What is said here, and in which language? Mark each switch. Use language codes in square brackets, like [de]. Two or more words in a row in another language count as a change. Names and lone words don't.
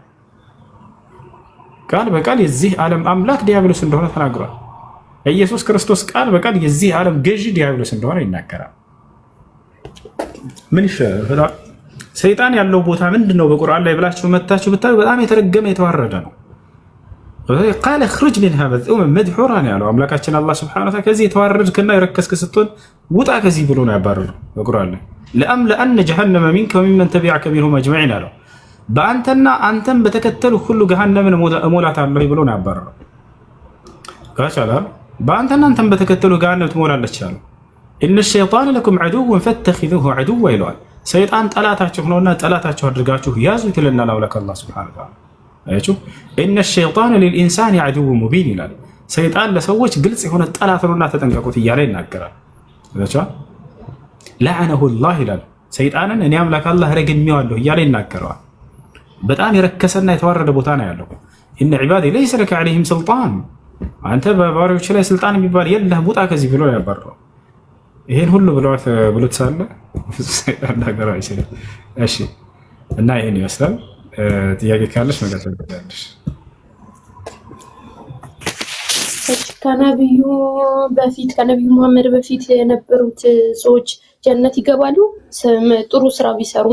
[am] ቃል በቃል የዚህ ዓለም አምላክ ዲያብሎስ እንደሆነ ተናግሯል። ኢየሱስ ክርስቶስ ቃል በቃል የዚህ ዓለም ገዢ ዲያብሎስ እንደሆነ ይናገራል። ምን ይሻላል? ሰይጣን ያለው ቦታ ምንድን ነው በቁርአን ላይ ብላችሁ መታችሁ ብታዩ በጣም የተረገመ የተዋረደ ነው። ቃለ [ar] خرج منها مذءوما مدحورا [am] ያለው አምላካችን አላህ [ar] سبحانه وتعالى [am] ከዚህ የተዋረድክና የረከስክ ስትሆን ውጣ ከዚህ ብሎ ነው ያባረረው በቁርአን ላይ [ar] لأملأن جهنم منك وممن تبعك منهم أجمعين [am] አለው። በአንተና አንተም በተከተሉ ሁሉ ገሃነምን እሞላታለሁ ብሎ ነው ያባረረው። ካቻላል በአንተና አንተም በተከተሉ ገሃነም ትሞላለች አለው። [ar] إن الشيطان لكم عدو فاتخذوه عدوا [am] ይለዋል። ሰይጣን ጠላታችሁ ነውና ጠላታችሁ አድርጋችሁ ያዙት ይለናል አምላክ አላህ [ar] سبحانه وتعالى። [am] አያችሁ [ar] إن الشيطان للإنسان عدو مبين [am] ይላል። ሰይጣን ለሰዎች ግልጽ የሆነ ጠላት ነውና ተጠንቀቁት እያለ ይናገራል። አያችሁ [ar] لعنه الله [am] ይላል። ሰይጣንን እኔ አምላክ አላህ ረግሜዋለሁ እያለ ይናገራል። በጣም የረከሰና የተዋረደ ቦታ ነው ያለው። [ar] إن عبادي ليس لك عليهم سلطان [am] አንተ በባሪያዎች ላይ ስልጣን የሚባል የለህም ውጣ ከዚህ ብሎ ያባረረው። ይሄን ሁሉ ብሎት ሳለ ሰይጣን ነገር አይችልም። እሺ እና ይሄን ይመስላል። ጥያቄ ካለሽ መቀጠል ትችላለሽ። ከነብዩ መሐመድ በፊት የነበሩት ሰዎች ጀነት ይገባሉ ጥሩ ስራ ቢሰሩም?